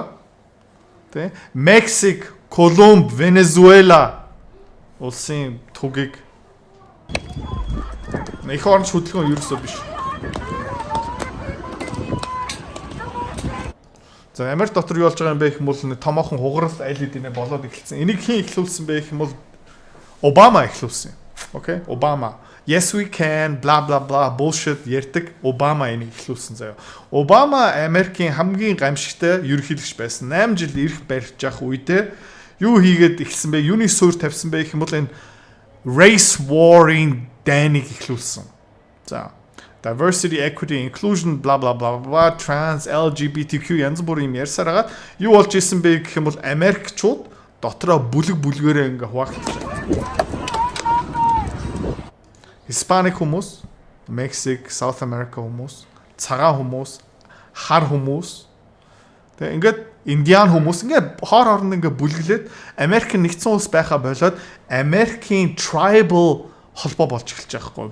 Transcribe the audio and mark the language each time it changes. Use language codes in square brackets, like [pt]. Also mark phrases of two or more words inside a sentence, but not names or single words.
[mn] Тэ Мексик, Колумб, Венезуэла улсын тугийг их оронч хөдөлгөөн ерөөсөө биш. За Америк дотор юу болж байгаа юм бэ гэх юм бол томоохон хугарал аль хэдийнэ болоод эхэлсэн. Энийг хэн эхлүүлсэн бэ гэх юм бол Обама эхлүүлсэн. Окей? Обама. [en] Yes we can blah blah blah bullshit [mn] ярьдаг Обама энийг эхлүүлсэн заяа. Обама Америкийн хамгийн гамшигтай ерөнхийлөгч байсан. 8 жил ирэх барьж явах үедээ юу хийгээд эхэлсэн бэ? Юуны суурь тавьсан бэ гэх юм бол энэ [en] race war- [mn] ийн дайныг эхлүүлсэн. За [en] diversity, equity, inclusion, blah blah blah blah, trans, LGBTQ [mn] янз бүрийн юм ярьсаар хагаад юу болж исэн бэ гэх юм бол Америкчууд дотроо бүлгээрээ ингээ хуваагдчихж байгаа. Hispanic хүмүүс, Mexico, South America хүмүүс, цагаан хүмүүс, хар хүмүүс, тэгээ ингээд Индиан хүмүүс ингээ хоор хооронд ингээ бүлгэлээд Америк нэгдсэн улс байхаа болоод Америкийн tribal холбоо болж эхэлж байгаа хгүй.